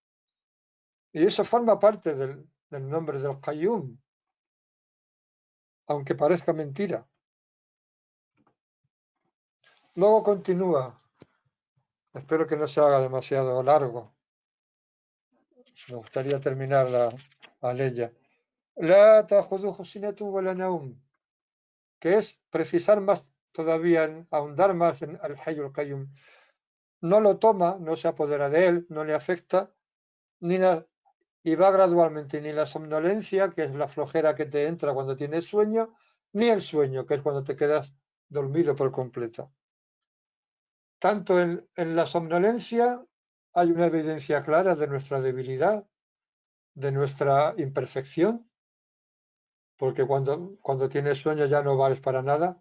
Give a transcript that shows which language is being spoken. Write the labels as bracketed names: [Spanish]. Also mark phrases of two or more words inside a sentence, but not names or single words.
[Spanish] Y eso forma parte de del nombre del Qayyum, aunque parezca mentira. Luego continúa, espero que no se haga demasiado largo, me gustaría terminar la ley. [Arabic] لا تأخذه سنة ولا نوم, [Spanish] que es precisar más todavía, ahondar más en al Hayy al-Qayyum. No lo toma, no se apodera de él, no le afecta, ni y va gradualmente, ni la somnolencia, que es la flojera que te entra cuando tienes sueño, ni el sueño, que es cuando te quedas dormido por completo. Tanto en la somnolencia hay una evidencia clara de nuestra debilidad, de nuestra imperfección, porque cuando tienes sueño ya no vales para nada.